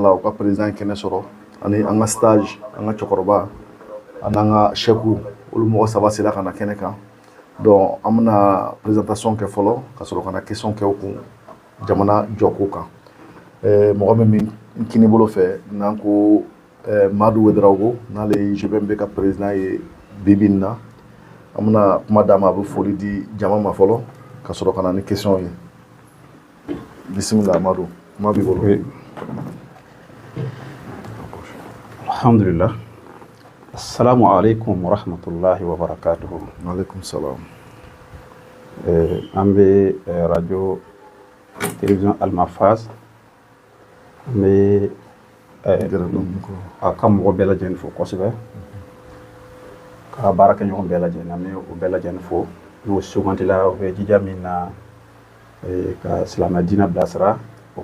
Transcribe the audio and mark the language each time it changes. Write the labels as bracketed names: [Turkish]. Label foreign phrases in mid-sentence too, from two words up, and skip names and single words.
[Bambara] la u ka président kɛnɛ sɔrɔ ani an ka stage an ka cɛkɔrɔba ani an ka chɛku olu mɔgɔ saba sera ka na kɛnɛ kan donc an bɛna présentation kɛ fɔlɔ ka sɔrɔ ka na question kɛ u kun jamana jɔko kan mɔgɔ min kini bolo fɛ n'an ko Madu Ouedraogo n'ale ye GBMB ka président ye bibi in na an bɛna kuma d'a ma a bɛ foli di jama ma fɔlɔ ka sɔrɔ ka na ni question ye bisimila Madu kuma b'i bolo. Alhamdulillah. [Arabic] السلام عليكم ورحمة الله وبركاته. وعليكم السلام. [Bambara] An bɛ [French] radio télévision [Bambara] Almafaz an bɛ a ka mɔgɔ bɛɛ lajɛlen fo kosɛbɛ ka baarakɛɲɔgɔn bɛɛ lajɛlen an bɛ o bɛɛ lajɛlen fo n'o sugantila o bɛ jija min na ka silamɛ diinɛ bilasira o